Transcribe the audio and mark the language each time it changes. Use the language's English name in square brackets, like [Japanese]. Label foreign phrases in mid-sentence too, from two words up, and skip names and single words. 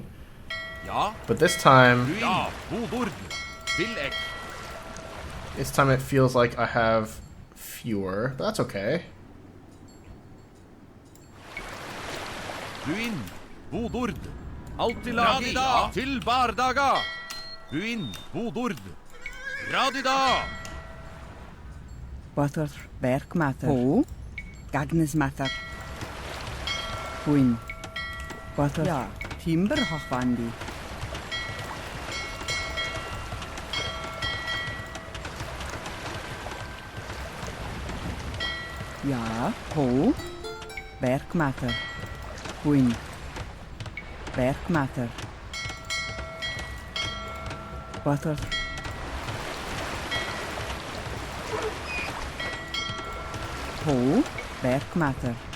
[English] But this time it feels like I have fewer, but that's okay. Butter, Bergmatter. Ho. Gagnesmatter. Buin. Butter. Ja. Timber Hochwandi. Ja. Ho. Bergmatter. Buin. Bergmatter. Butter. Ho. Bergmatter.